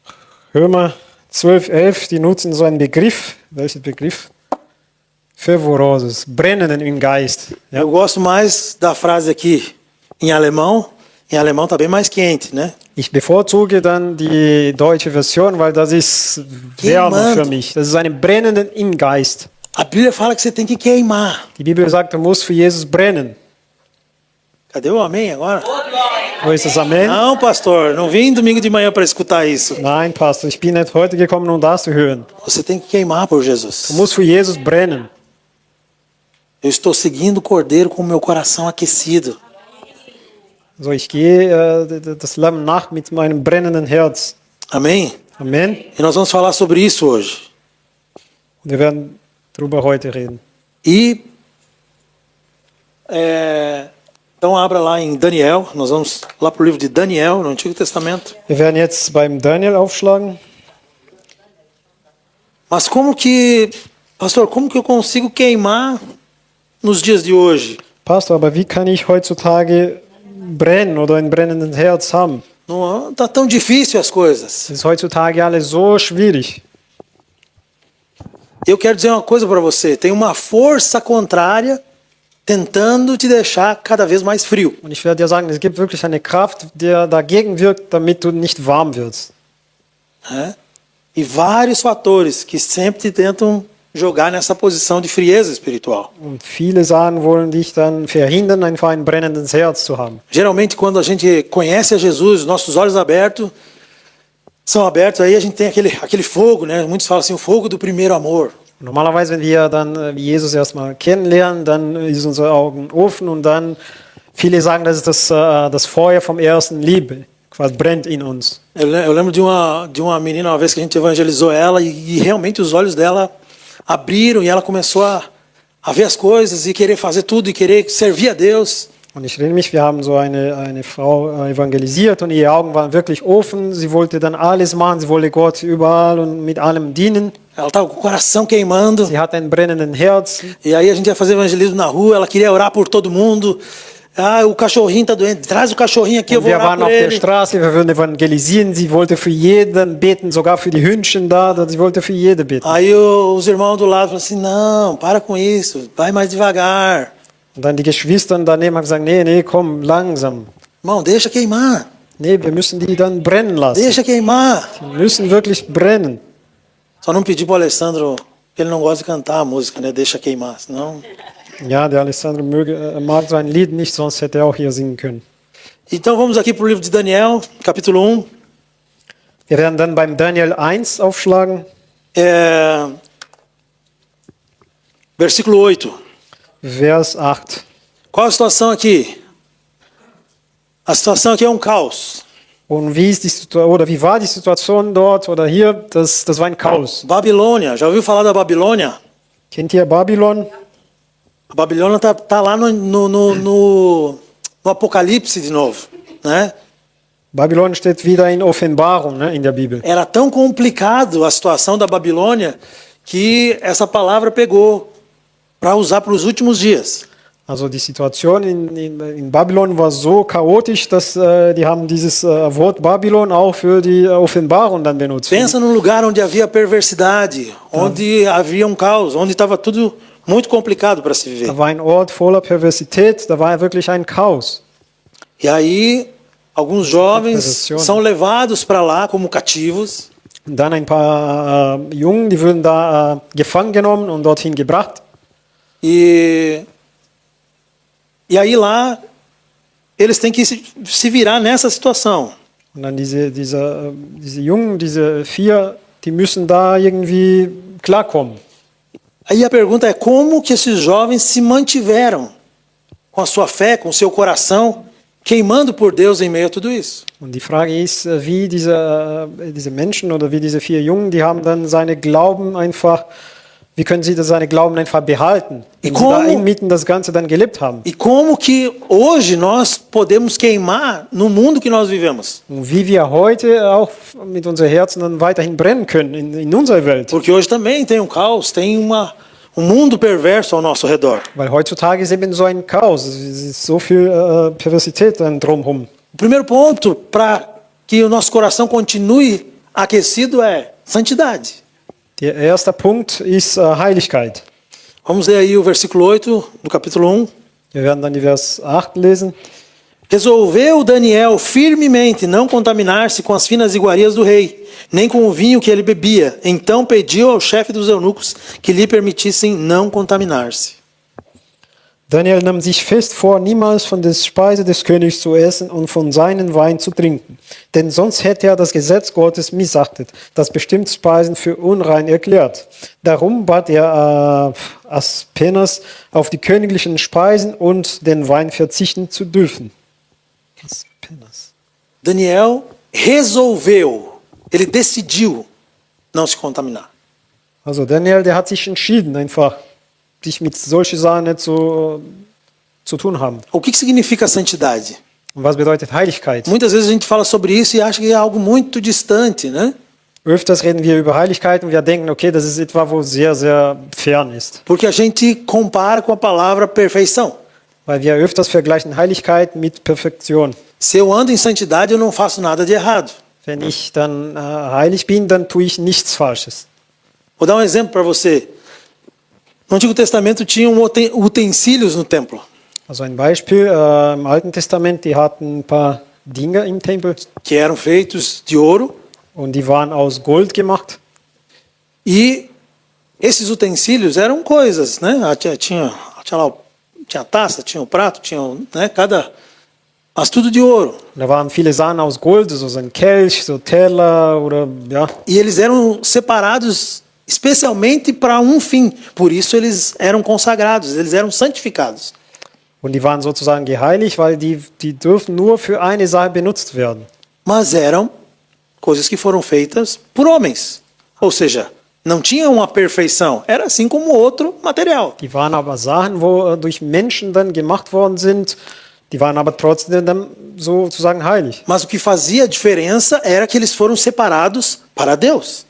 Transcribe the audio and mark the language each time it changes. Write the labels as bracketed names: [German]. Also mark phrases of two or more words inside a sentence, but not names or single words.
[German] Römer 12,11, die nutzen so einen Begriff. Welchen Begriff? Fervorosos, brennenden im Geist. Ja? [Portuguese] Eu gosto mais da frase aqui em alemão. Em alemão tá bem mais quente, né? [German] Ich bevorzuge dann die deutsche Version, weil das ist wärmer für mich. Das ist eine brennenden im Geist. [Portuguese] A Bíblia fala que você tem que queimar. [German] Die Bibel sagt, du musst für Jesus brennen. [Portuguese] Cadê o amém agora? [German] Wo ist das Amen? [Portuguese] Não, pastor, não vim domingo de manhã para escutar isso. [German] Nein, Pastor, ich bin nicht heute gekommen, um das zu hören. [Portuguese] Você tem que queimar por Jesus. [German] Du musst für Jesus brennen. [Portuguese] Eu estou seguindo o Cordeiro com o meu coração aquecido. [German] So, ich gehe das Lamm nach mit meinem brennenden Herz. [Portuguese] Amém? [German] Amen. [Portuguese] E nós vamos falar sobre isso hoje. [German] Wir werden darüber heute reden. [Portuguese] E então abra lá em Daniel. Nós vamos lá para o livro de Daniel, no Antigo Testamento. [German] Wir werden jetzt beim Daniel aufschlagen. [Portuguese] Mas pastor, como que eu consigo queimar nos dias de hoje? Pastor, [German] aber wie kann ich heutzutage brennen oder ein brennenden Herz haben? [Portuguese] Não está tão difícil as coisas. [German] Es ist heutzutage alles so schwierig. [Portuguese] Eu quero dizer uma coisa para você. Tem uma força contrária tentando te deixar cada vez mais frio. [German] Und ich werde dir sagen, es gibt wirklich eine Kraft, die dagegen wirkt, damit du nicht warm wirst. [Portuguese] Né? E vários fatores que sempre te tentam jogar nessa posição de frieza espiritual. [German] Und viele Sachen wollen dich dann verhindern, einfach ein brennendes Herz zu haben. [Portuguese] Geralmente, quando a gente conhece a Jesus, nossos olhos são abertos, aí a gente tem aquele fogo, né? Muitos falam assim, o fogo do primeiro amor. [German] Normalerweise, wenn wir dann Jesus erstmal kennenlernen, dann ist unsere Augen offen und dann, viele sagen, das ist das Feuer vom ersten Liebe, quasi brennt in uns. [Portuguese] Eu lembro de uma menina, uma vez que a gente evangelizou ela, e realmente os olhos dela abriram e ela começou a ver as coisas e querer fazer tudo e querer servir a Deus. [German] Und ich erinnere mich, wir haben so eine Frau evangelisiert und ihre Augen waren wirklich offen. Sie wollte dann alles machen, sie wollte Gott überall und mit allem dienen. [Portuguese] Ela estava com o coração queimando. [German] Sie hatte ein brennenden Herz. [Portuguese] E aí a gente ia fazer evangelismo na rua, ela queria orar por todo mundo. Ah, o cachorrinho está doente, traz o cachorrinho aqui, eu vou [German] Wir [Portuguese] orar [German] waren [Portuguese] por [German] auf der [Portuguese] ele. [German] Straße, wir würden evangelisieren. Sie wollte für jeden beten, sogar für die Hündchen da. Sie wollte für jede beten. [Portuguese] Aí os irmãos do lado falaram assim, não, para com isso, vai mais devagar. [German] Und dann die Geschwister daneben haben gesagt, nee, komm, langsam. [Portuguese] Irmão, deixa queimar, [German] Nee, wir müssen die dann brennen lassen. [Portuguese] deixa queimar. [German] Die müssen wirklich brennen. [Portuguese] Só não pedi para o Alessandro, que ele não gosta de cantar a música, né? Deixa queimar, senão... [German] Ja, der Alessandro mag sein Lied nicht, sonst hätte er auch hier singen können. [Portuguese] Então vamos aqui para o livro de Daniel, capítulo 1. [German] Wir werden dann beim Daniel 1 aufschlagen, [Portuguese] Versículo 8. [German] Vers 8. [Portuguese] Qual a situação aqui? A situação aqui é um caos. [German] Und wie war die Situation dort oder hier? Das war ein Chaos. [Portuguese] Babilônia, já ouviu falar da Babilônia? [German] Kennt ihr Babylon? [Portuguese] A Babilônia tá lá no Apocalipse de novo, né? [German] Babylon steht wieder in Offenbarung, ne, in der Bibel. [Portuguese] Era tão complicado a situação da Babilônia que essa palavra pegou para usar para os últimos dias. [German] Also die Situation in Babylon war so chaotisch, dass die haben dieses Wort Babylon auch für die Offenbarung dann benutzt. [Portuguese] Pensa num lugar onde havia perversidade, onde havia caos, onde estava tudo muito complicado para se viver. [German] Da war ein Ort voller Perversität, da war wirklich ein Chaos. [Portuguese] E aí, alguns jovens Perversión. são levados para lá como cativos. [German] Und dann ein paar Jungen, die würden da gefangen genommen und dorthin gebracht. [Portuguese] E aí lá, eles têm que se virar nessa situação. [German] Und dann diese Jungen, diese 4, die müssen da irgendwie klarkommen. [Portuguese] Aí a pergunta é como que esses jovens se mantiveram com a sua fé, com o seu coração, queimando por Deus em meio a tudo isso. [German] Und die Frage ist, wie diese Menschen oder wie diese 4 Jungen, die haben dann seine Glauben einfach, wie können sie seine Glauben einfach behalten, wenn sie da inmitten das Ganze dann gelebt haben. [Portuguese] E como que hoje nós podemos queimar no mundo que nós vivemos? [German] Und wie wir heute auch mit unseren Herzen dann weiterhin brennen können in unserer Welt. [Portuguese] Porque hoje também tem caos, tem mundo perverso ao nosso redor. [German] Weil heutzutage ist eben so ein Chaos, es ist so viel Perversität dann drumherum. [Portuguese] O primeiro ponto para que o nosso coração continue aquecido é santidade. [German] Der erste Punkt ist Heiligkeit. [Portuguese] Vamos ler aí o versículo 8 do capítulo 1. [German] Wir werden dann die Vers 8 lesen. [Portuguese] Resolveu Daniel firmemente não contaminar-se com as finas iguarias do rei, nem com o vinho que ele bebia. Então pediu ao chefe dos eunucos que lhe permitissem não contaminar-se. [German] Daniel nahm sich fest vor, niemals von der Speise des Königs zu essen und von seinem Wein zu trinken. Denn sonst hätte er das Gesetz Gottes missachtet, das bestimmte Speisen für unrein erklärt. Darum bat er Aspenas, auf die königlichen Speisen und den Wein verzichten zu dürfen. Aspenas. [Portuguese] Daniel resolveu, ele decidiu não se contaminar. [German] Also Daniel, der hat sich entschieden, einfach sich mit solchen Sachen nicht so zu tun haben. [Portuguese] O que significa santidade? [German] Und was bedeutet Heiligkeit? [Portuguese] Muitas vezes a gente fala sobre isso e acha que é algo muito distante, né? [German] Öfters reden wir über Heiligkeit und wir denken, okay, das ist etwas, wo sehr, sehr fern ist. [Portuguese] Porque a gente compara com a palavra perfeição. [German] Weil wir öfters vergleichen Heiligkeit mit Perfektion. [Portuguese] Se eu ando em santidade, eu não faço nada de errado. [German] Wenn ich dann heilig bin, dann tue ich nichts Falsches. [Portuguese] Vou dar um exemplo para você. No Antigo Testamento tinham utensílios no templo. [German] Also ein Beispiel, im Alten Testament, die hatten ein paar Dinge im Tempel [Portuguese] Que eram feitos de ouro. [German] und die waren aus Gold gemacht. [Portuguese] E esses utensílios eram coisas, né? Tinha taça, tinha o prato, tinha, né? Mas tudo de ouro. [German] Da waren viele Sachen aus Gold, so ein Kelch, so Teller oder ja. [Portuguese] E eles eram separados especialmente para um fim. Por isso eles eram consagrados, eles eram santificados. [German] Und die waren sozusagen geheiligt, weil die dürfen nur für eine Sache benutzt werden. [Portuguese] Mas eram coisas que foram feitas por homens. Ou seja, não tinham uma perfeição. Era assim como outro material. [German] Die waren aber Sachen, wo durch Menschen dann gemacht worden sind, die waren aber trotzdem dann sozusagen heilig. [Portuguese] Mas o que fazia a diferença era que eles foram separados para Deus.